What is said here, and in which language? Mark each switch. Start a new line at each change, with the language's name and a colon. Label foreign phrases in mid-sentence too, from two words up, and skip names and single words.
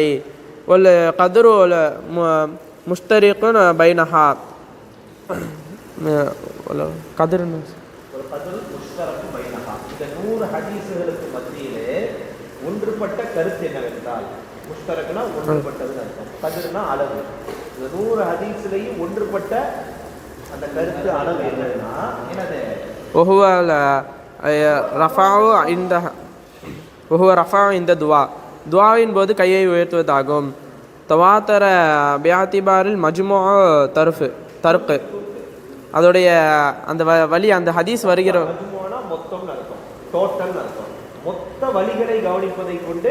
Tamil: ஒரு
Arabic: قدر مشترك بينها,
Tamil: கதிர் இந்த 100 ஹதீஸ்களுக்கு மத்தியிலே ஒன்றுபட்ட கருத்து என்னவென்றால், முஷ்தரக்னா ஒன்றுபட்டதுன்னு அர்த்தம், கதிர்னா அளவு. இந்த 100 ஹதீஸ்லையும் ஒன்றுபட்ட அந்த கருத்து அளவு என்னன்னா என்னது
Arabic: وهو رفع عند وهو رفع عند
Tamil: துவா, துவாவின் போது கையை உயர்த்துவதாகும்.
Arabic: تواتر باعتبار مجموع طرق,
Tamil: அதோடைய அந்த வழி அந்த ஹதீஸ் வருகிற மொத்தம்னு அர்த்தம், டோட்டல் அர்த்தம், மொத்த வழிகளை கவனிப்பதை கொண்டு